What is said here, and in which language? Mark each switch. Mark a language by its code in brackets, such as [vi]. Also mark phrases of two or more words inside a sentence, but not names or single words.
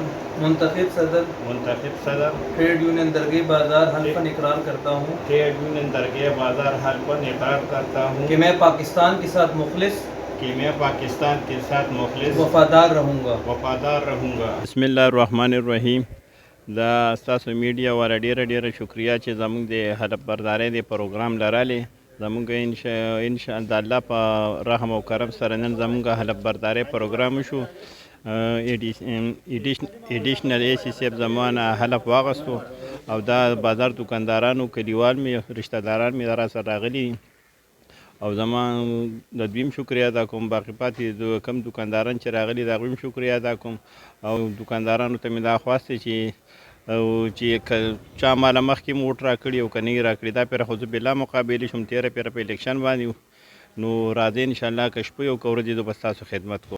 [ur] منتخب صدر [en] trade union [ur] درگاہ بازار حلفاً اقرار کرتا ہوں [en] trade union [ur] درگاہ بازار حلفاً اقرار کرتا ہوں کہ میں پاکستان کے ساتھ مخلص کہ میں پاکستان کے ساتھ مخلص وفادار رہوں گا बिस्मिल्लाहिर्रहमानिर्रहीम دا ستاسو میډیا والا ډیره شکریا چې زموږ د هدف بردارۍ د پروګرام لرلې زموږ ان شاء الله د الله په رحم او کرم سره نن زموږ هدف بردارۍ پروګرام شو ایډیشنل ای سی صاحب زمانه هدف واغستو او دا بازار دکاندارانو کلیوال می رشتہ داران می را سره راغلي او زمان د دویم شکریا ادا کوم باقی پاتې کم دکانداران چې راغلي د هغوی شکریا ادا کوم او دکاندارانو ته مې دا خواسته چې چا ماله مخکې موټ راکړي او که نه یې راکړي دا پیره خو زه بلا مقابلې شوم تېره پیره په الیکشن باندې نو راځئ انشاءالله که شپه یو که ورځې زه به ستاسو خدمت کوم